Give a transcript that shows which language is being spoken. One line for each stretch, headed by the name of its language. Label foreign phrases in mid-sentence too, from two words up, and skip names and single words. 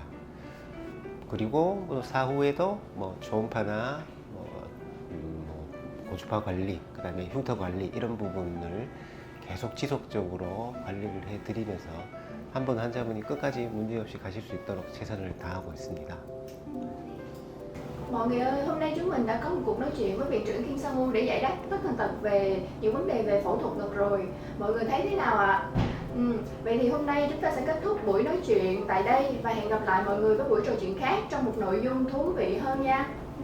Korean: 그리고 사후에도 뭐 초음파나 고주파 관리, 그 다음에 흉터 관리, 이런 부분을 계속 지속적으로 관리를 해드리면서 한 번 환자분이 끝까지 문제없이 가실 수 있도록 최선을 다하고 있습니다.
Vietnamese: Mọi người ơi, hôm nay chúng mình đã có một cuộc nói chuyện với viện trưởng Kim Sang-woo để giải đáp tất tần tật về những vấn đề về phẫu thuật ngực rồi. Mọi người thấy thế nào ạ? Vậy thì hôm nay chúng ta sẽ kết thúc buổi nói chuyện tại đây và hẹn gặp lại mọi người với buổi trò chuyện khác trong một nội dung thú vị hơn nha.